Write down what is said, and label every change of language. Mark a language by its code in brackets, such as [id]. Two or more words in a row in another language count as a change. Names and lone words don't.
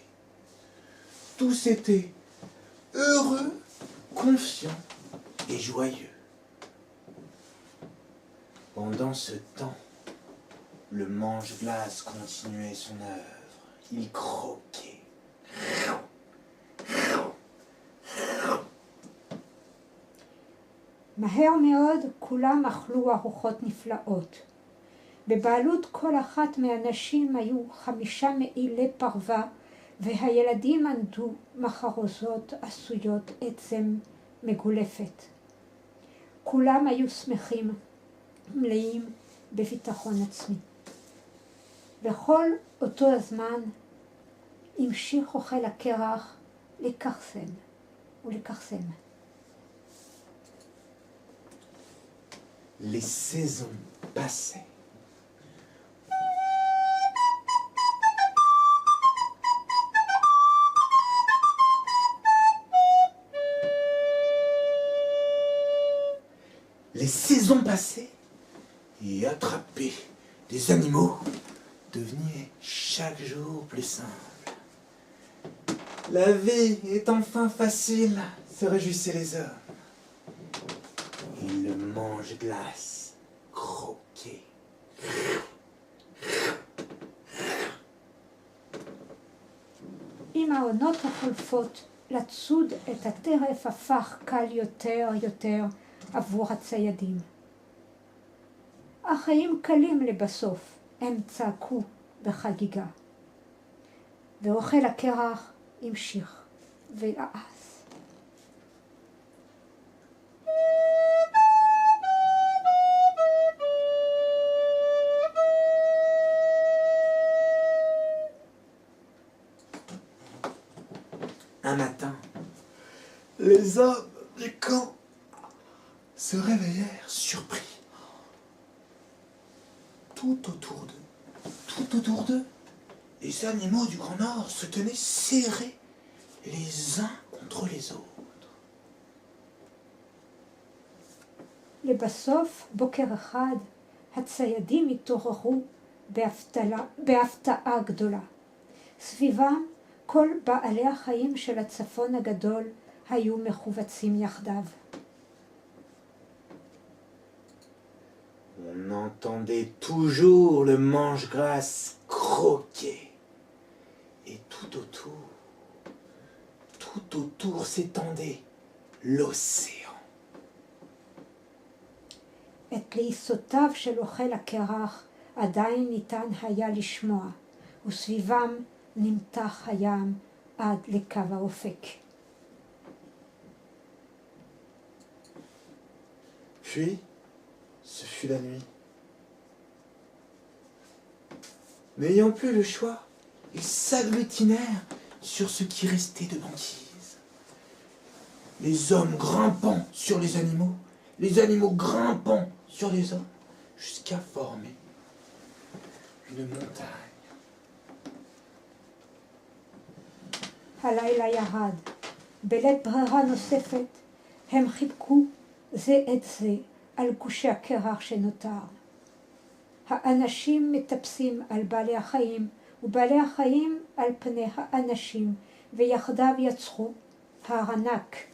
[fr] Tous étaient heureux, confiants et joyeux. Pendant ce temps, le mange-glace continuait son œuvre. Il croquait. [he] מהר מאוד כולם אכלו ארוחות נפלאות. בבעלות כל אחת מהנשים היו 5 מעילי פרווה, והילדים ענדו מחרוזות עשויות עצם מגולפת. כולם היו שמחים, מלאים בביטחון עצמי. בכל אותו הזמן המשיך אוכל הקרח לכרסם ולכרסם. [fr] Les saisons passaient. Les saisons passaient et attraper des animaux devenait chaque jour plus simple. La vie est enfin facile, se réjouissaient les hommes. Et le mange-glace croquait. [he] עם העונות החולפות, לצוד את הטרף הפך קל יותר עבור הציידים. החיים קלים לבסוף, הם צעקו בחגיגה. ואוכל הקרח המשיך ולעס. [fr] Un matin, les hommes du camp se réveillèrent surpris. Tout autour d'eux, les animaux du Grand Nord se tenaient serrés les uns contre les autres. [he] לבסוף, בוקר אחד, הציידים התעוררו בהפתעה גדולה. סביבם, כל בעלי החיים של הצפון הגדול היו מחובצים יחדיו. [fr] On entendait toujours le mange-glace croquer. Et tout autour s'étendait l'océan. [he] את לעיסותיו של אוכל הקרח עדיין ניתן היה לשמוע, וסביבם נמתח הים עד לקו האופק. [fr] Puis, ce fut la nuit. N'ayant plus le choix, ils s'agglutinèrent sur ce qui restait de banquise. Les hommes grimpant sur les animaux grimpant sur les hommes, jusqu'à former une montagne. [he] הלילה ירד. בלית ברירה נוספת, הם חיבקו זה את זה על גושי הקרח שנותר. האנשים מטפסים על בעלי החיים, ובעלי החיים על פני האנשים, ויחדיו יצרו הר ענק.